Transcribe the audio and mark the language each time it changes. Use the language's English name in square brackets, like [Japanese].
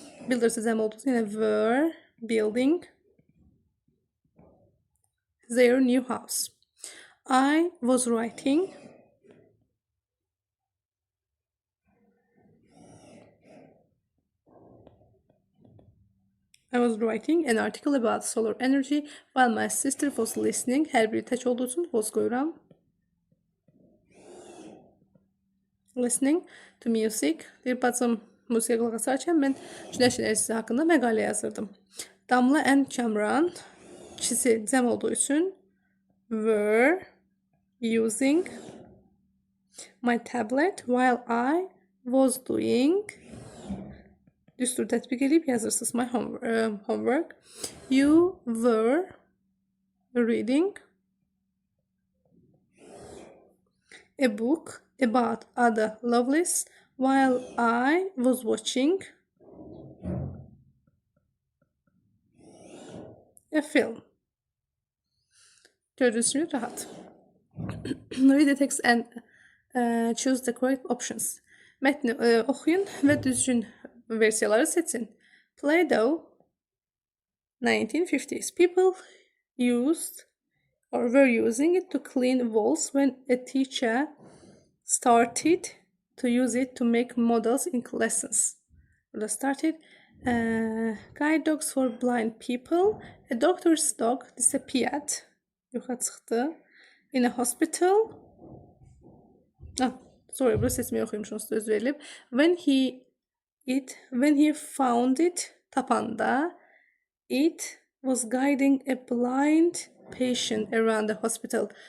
[Azerbaijani] Builders cəm olduğu üçün yine [English] were building their new house. I was writing. I was writing an article about solar energy while my sister was listening. [Azerbaijani] Hər biri tək olduğu üçün was qoyuram. [English] Listening to music. [Azerbaijani] Bir bacım musiqiyə qulaq asarkən mən günəş enerjisi haqqında məqalə yazırdım. [English] Damla and Kamran [Azerbaijani] ikisi cəm olduğu üçün [English] were using my tablet while I was doing. [Azerbaijani] Düstur tətbiq edib yazırsınız [English] my homework. You were reading a book about Ada Lovelace while I was watching a film. [Turkish] Gördüğünüz gibi rahat. [English] Read the text and choose the correct options. [Azerbaijani] Mətni oxuyun və düzgün versiyaları seçin. [English] Play-Doh 1950s. People used or were using it to clean walls when a teacher started to use it to make models in lessons. Burada started. Guide dogs for blind people. A doctor's dog disappeared. [Azerbaijani] Yoxa çıxdı. [English] In a hospital. [Azerbaijani] Sorry, burada seçmeyi oxuyumuşum, söz verilib. [English] When he found it, tapanda, it was guiding a blind patient around the hospital.